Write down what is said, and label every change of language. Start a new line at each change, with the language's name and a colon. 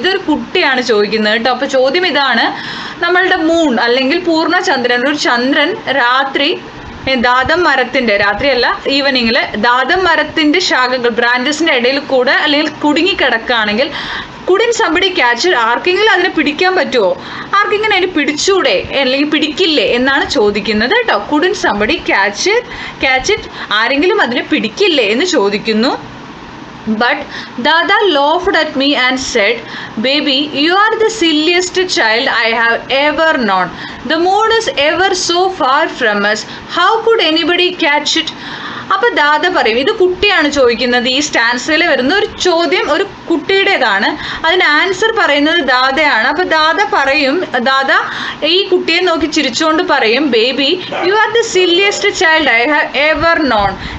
Malayalam: ഇതൊരു കുട്ടിയാണ് ചോദിക്കുന്നത് കേട്ടോ. അപ്പോൾ ചോദ്യം ഇതാണ്: നമ്മളുടെ മൂൺ അല്ലെങ്കിൽ പൂർണ്ണചന്ദ്രൻ, ഒരു ചന്ദ്രൻ രാത്രി ദാദം മരത്തിൻ്റെ, രാത്രിയല്ല ഈവനിങ്ങിൽ ദാദം മരത്തിൻ്റെ ശാഖകൾ ബ്രാഞ്ചസിൻ്റെ ഇടയിൽ കൂടെ അല്ലെങ്കിൽ കുടുങ്ങിക്കിടക്കുകയാണെങ്കിൽ
English: couldn't somebody catch,
Malayalam: ആർക്കെങ്കിലും അതിനെ പിടിക്കാൻ പറ്റുമോ? ആർക്കെങ്കിലും അതിനെ പിടിച്ചൂടെ അല്ലെങ്കിൽ പിടിക്കില്ലേ എന്നാണ് ചോദിക്കുന്നത് കേട്ടോ.
English: couldn't somebody catch it,
Malayalam: ആരെങ്കിലും അതിനെ പിടിക്കില്ലേ എന്ന് ചോദിക്കുന്നു.
English: But Dada laughed at me and said, "Baby, you are the silliest child I have ever known. The moon is ever so far from us. How could anybody catch it?"
Malayalam: അപ്പോൾ ദാദ പറയും, ഇത് കുട്ടിയാണ് ചോദിക്കുന്നത്. ഈ സ്റ്റാൻസിൽ വരുന്ന ഒരു ചോദ്യം ഒരു കുട്ടിയുടേതാണ്. അതിന് ആൻസർ പറയുന്നത് ദാദയാണ്. അപ്പോൾ ദാദ ഈ കുട്ടിയെ നോക്കി ചിരിച്ചുകൊണ്ട് പറയും,
English: Baby, you are the silliest child I have ever known.